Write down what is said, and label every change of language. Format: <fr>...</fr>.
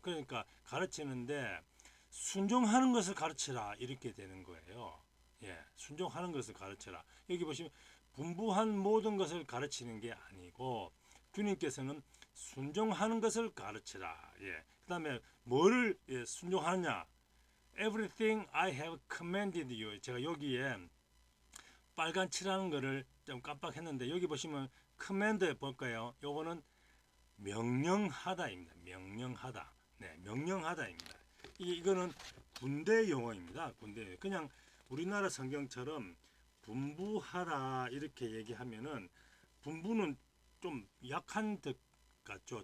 <ko>그러니까 가르치는데 순종하는 것을 가르치라 이렇게 되는 거예요. 예. 순종하는 것을 가르쳐라. 여기 보시면 분부한 모든 것을 가르치는 게 아니고 주님께서는 순종하는 것을 가르치라. 예. 그다음에 뭐를 순종하느냐?</ko> <en>Everything I have commanded you.</en> <ko>제가 여기에 빨간 칠하는 거를 좀 깜빡했는데 여기 보시면 command 볼까요? 요거는 명령하다입니다. 명령하다. 네, 명령하다입니다. 이거는 군대 용어입니다. 군대 그냥 우리나라 성경처럼 분부하라 이렇게 얘기하면은 분부는 좀 약한 듯 같죠.</ko>